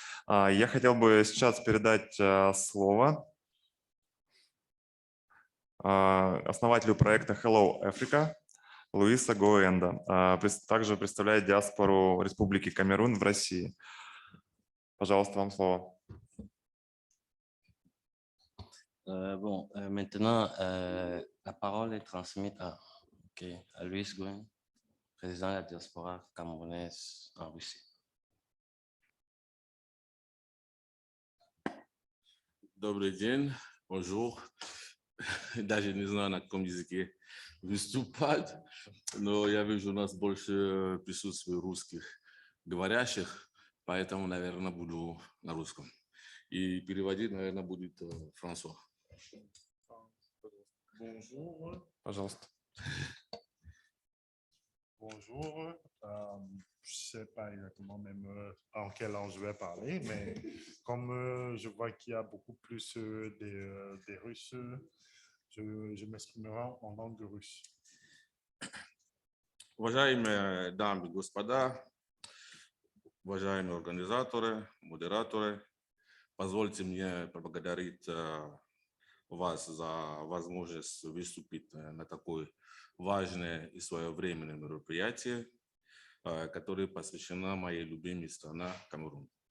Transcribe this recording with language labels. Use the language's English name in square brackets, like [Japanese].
[Russian] Я хотел бы сейчас передать слово основателю проекта Hello Africa Луиса Гоуенда. Также представляет диаспору Республики Камерун в России. Пожалуйста, вам слово. [French] Maintenant, la parole est transmise à Luis Gouen, président de la diaspora camerounaise en Russie. [Russian] Добрый день, [French] bonjour. [Russian] Даже не знаю, на каком языке выступать, но я вижу, у нас больше присутствует русских говорящих, поэтому, наверное, буду на русском. И переводить, наверное, будет Франсуа. [French] Bonjour. [Russian] Пожалуйста. [French] Bonjour. Je ne sais pas exactement même en quelle langue je vais parler, mais comme je vois qu'il y a beaucoup plus des Russes, je m'exprimerai en langue russe. [Russian] Уважаемые дамы и господа, уважаемые организаторы, модераторы, позвольте мне поблагодарить вас за возможность выступить на такое важное и своевременное мероприятие, которое посвящено моей любимой стране Камерун.